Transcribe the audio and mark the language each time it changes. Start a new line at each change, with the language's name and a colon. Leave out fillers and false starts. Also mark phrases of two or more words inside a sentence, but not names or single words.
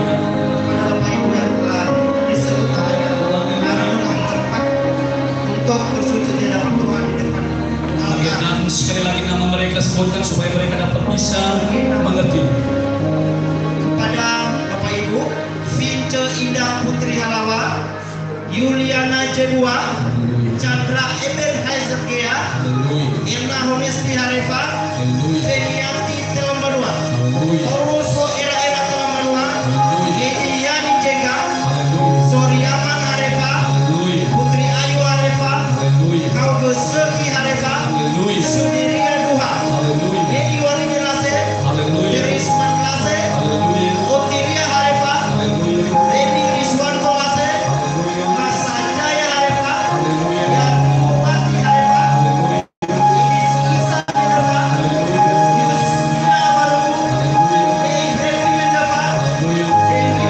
Indonesian: kepada Bapak Ibu yang telah disebut namanya, hari yang tepat untuk bersujud di hadapan Tuhan di depan Allah. Dan sekali lagi nama mereka sebutkan supaya mereka dapat bisa mengerti. Kepada Bapak Ibu, Vince Indah Putri Halawa, Yuliana Jedua, Chandra Eben Haizergea, Irna Honesti Harefa, Fenianti Telambanua, Oroso Era Telambanua, Yediani Jega, Soriaman Harefa, Putri Ayu Harefa, Kau Sepi Harefa, Sudirian Duha, Yedi Wali Jelase, Irisman Lase, Otilia Harefa, Edi Rizwan Kolase, Mas Sanjaya Harefa, dan Bupati Harefa, Isa Harefa, Yusna Baru, Ibrahim Mendapat,